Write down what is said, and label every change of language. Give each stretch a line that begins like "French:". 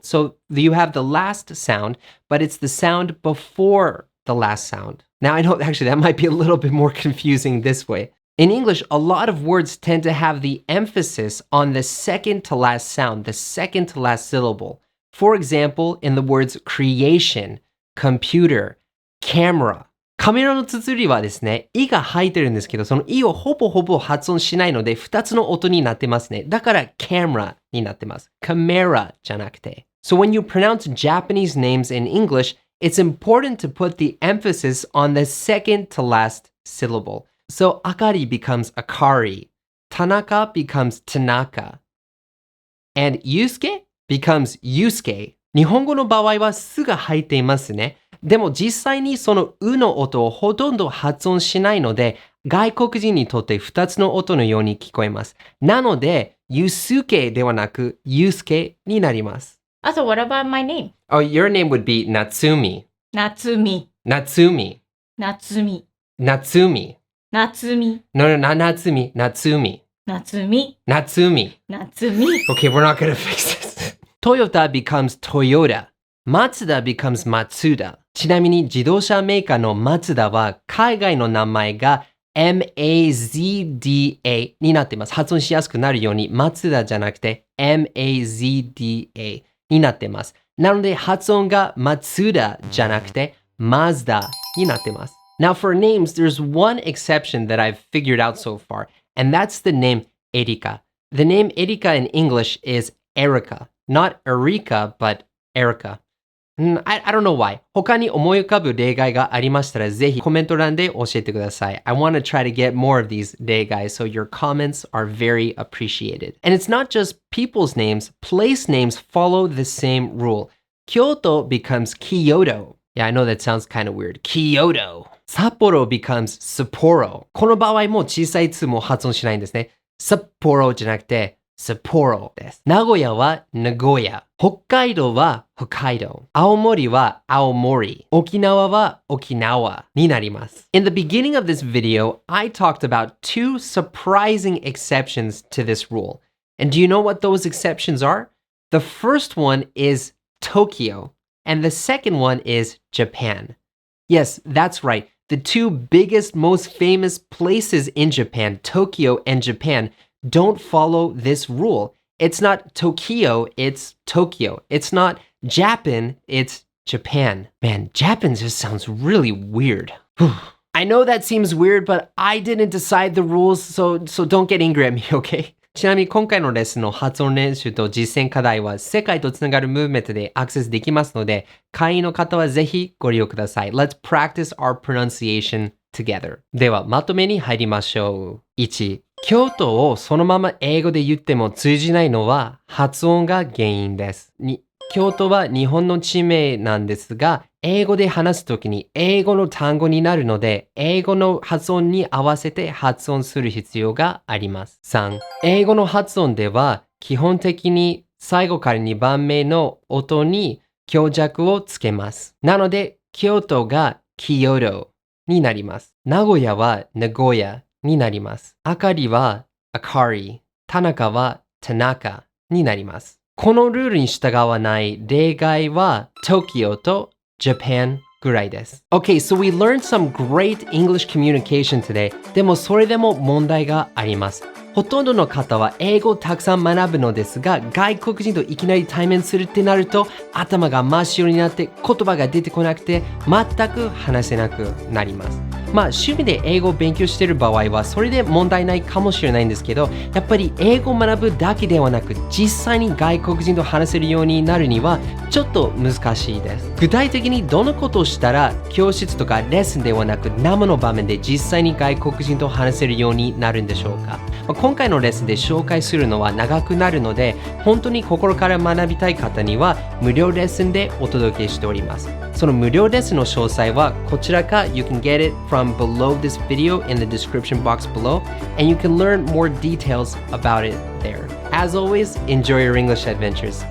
English: So you have the last sound, but it's the sound before the last sound. Now, I know actually that might be a little bit more confusing this way. In English, a lot of words tend to have the emphasis on the second to last sound, the second to last syllable. For example, in the words creation, computer, camera.
Japanese: カメラの綴りはですね、イが入ってるんですけど、そのイをほぼ発音しないので、2つの音になってますね。だから、camera になってます。camera じゃなくて。
English: So when you pronounce Japanese names in English, it's important to put the emphasis on the second to last syllable. So Akari becomes Akari, Tanaka becomes Tanaka, and Yusuke becomes Yusuke.
Japanese: 日本語の場合はすが入っていますね。でも実際にそのうの音をほとんど発音しないので、外国人にとって2つの音のように聞こえます。なので、Yusuke ではなく Yusuke になります。
English: So what about my name? Oh, your name would be Natsumi.
Japanese: 夏美。
English: Natsumi.
Japanese: 夏美。
English: Natsumi.
Japanese: 夏美。
English: No, not Natsumi. Natsumi.
Japanese: 夏美。
English: Natsumi.
Japanese: 夏美。
English: Okay, we're not gonna fix this. Toyota becomes Toyota. Matsuda becomes Matsuda.
Japanese: ちなみに自動車メーカーのマツダは海外の名前が MAZDA になっています。発音しやすくなるようにマツダじゃなくて MAZDA になっています。なので発音がマツダじゃなくてマズダになっています。
English: Now for names, there's one exception that I've figured out so far, and that's the name Erika. The name Erika in English is Erica, not Erika, but Erica. I don't know why.
Japanese: 他に思い浮かぶ例外がありましたら、ぜひコメント欄で教えてください。
English: I want to try to get more of these 例外, so your comments are very appreciated. And it's not just people's names, place names follow the same rule. Kyoto becomes Kyoto. Yeah, I know that sounds kind of weird. Kyoto. Sapporo becomes Sapporo.
Japanese: この場合も小さいつも発音しないんですね。Sapporo じゃなくてSapporo です。名古屋は名古屋。北海道は北海道。青森は青森。沖縄は沖縄になります。
English: In the beginning of this video, I talked about two surprising exceptions to this rule. And do you know what those exceptions are? The first one is Tokyo, and the second one is Japan. Yes, that's right. The two biggest, most famous places in Japan, Tokyo and Japan, don't follow this rule. It's not Tokyo, it's Tokyo. It's not Japan, it's Japan. Man, Japan just sounds really weird. I know that seems weird, but I didn't decide the rules, so don't get angry at me, okay?
Japanese: ちなみに今回のレッスンの発音練習と実践課題は世界とつながるムーブメントでアクセスできますので、会員の方はぜひご利用ください。
English: Let's practice our pronunciation together.
Japanese: では、まとめに入りましょう。1、京都をそのまま英語で言っても通じないのは発音が原因です。 2、京都は日本の地名なんですが、英語で話すときに英語の単語になるので、英語の発音に合わせて発音する必要があります。 3、英語の発音では基本的に最後から2番目の音に強弱をつけます。なので、京都がKyotoになります。名古屋は名古屋になります。あかりはAkari、田中はTanakaになります。このルールに従わない例外は Tokyo と Japan ぐらいです。
English: Okay, so we learned some great English communication today.
Japanese: でもそれでも問題があります。ほとんどの方は英語をたくさん学ぶのですが、外国人といきなり対面するってなると、頭が真っ白になって言葉が出てこなくて、全く話せなくなります。趣味で英語を勉強している場合はそれで問題ないかもしれないんですけど、やっぱり英語を学ぶだけではなく実際に外国人と話せるようになるにはちょっと難しいです。具体的にどのことをしたら教室とかレッスンではなく生の場面で実際に外国人と話せるようになるんでしょうか。今回のレッスンで紹介するのは長くなるので、本当に心から学びたい方には無料レッスンでお届けしております。その無料レッスンの詳細はこちらか
English: You can get it from below this video in the description box below, and you can learn more details about it there. As always, enjoy your English adventures.